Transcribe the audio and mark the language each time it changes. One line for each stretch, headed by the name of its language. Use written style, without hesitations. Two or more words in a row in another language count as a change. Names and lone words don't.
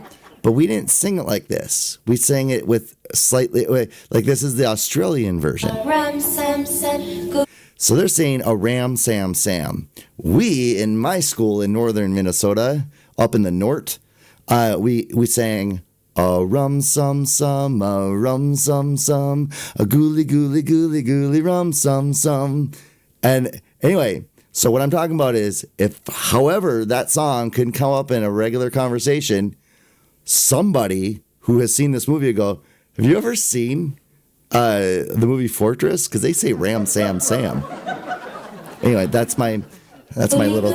English: But we didn't sing it like this. We sang it with slightly, like this is the Australian version. So they're saying a ram, sam, sam. We, in my school in northern Minnesota, up in the north, we sang a rum, sum, sum, a rum, sum, sum, a gooly, gooly, gooly, gooly, rum, sum, sum. And anyway, so what I'm talking about is however, that song can come up in a regular conversation, somebody who has seen this movie will go, have you ever seen the movie Fortress? Because they say Ram Sam Sam. Anyway, that's my little.